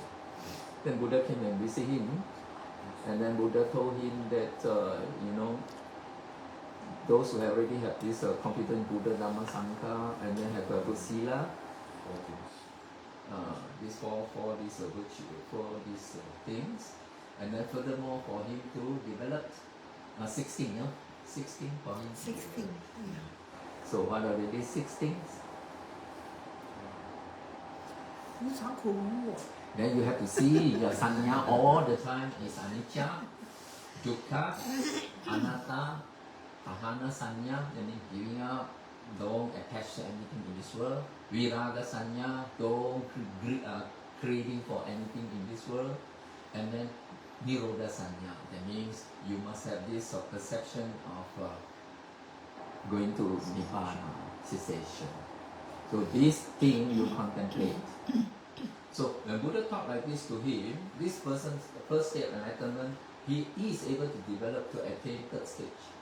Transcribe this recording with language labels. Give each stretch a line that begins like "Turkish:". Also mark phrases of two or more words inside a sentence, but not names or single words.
English: Then Buddha came and visit him, and then Buddha told him that those who already have this competent
Pali: Buddha Dhamma Sangha,
English: and then have a good sila, these four these virtue, for these things, and then furthermore for him to develop 16, 16 for him. 16. So what are these 6 things?
Chinese: 无常苦无我。
English: Then you have to see your sanya all the time is
Pali: anicca, dukkha, anatta, ahana sanya,
English: that means giving up, don't attach to anything in this world.
Pali: Viraga sanya,
English: don't craving for anything in this world. And then
Pali: nirodha sanya,
English: that means you must have this perception of going to nibbana, cessation. So this thing you contemplate. So when Buddha talked like this to him, this person's first state of enlightenment, he is able to develop to attain 3rd stage.